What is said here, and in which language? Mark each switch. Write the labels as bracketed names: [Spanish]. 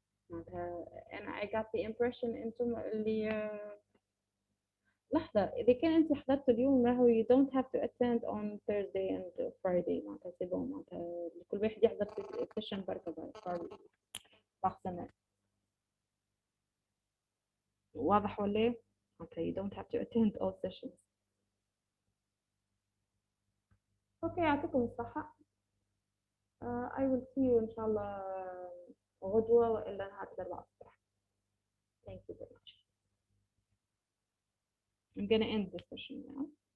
[Arabic] معناتها أنا [English] I got the impression [Arabic] أنتم اللي لحظة إذا كان أنت حضرت اليوم راهو [English] you don't have to attend on Thursday and Friday [Arabic] معناتها سي بون معناتها كل واحد يحضر في سيشن بركة باغ. واضح ولا؟ معناتها [English] you don't have to attend all sessions. [Arabic] أوكي يعطيكم الصحة. [English] I will see you [Arabic] إن شاء الله غدوة وإلا نهار الأربعاء الصباح. [English] Thank you very much. I'm gonna end this session now.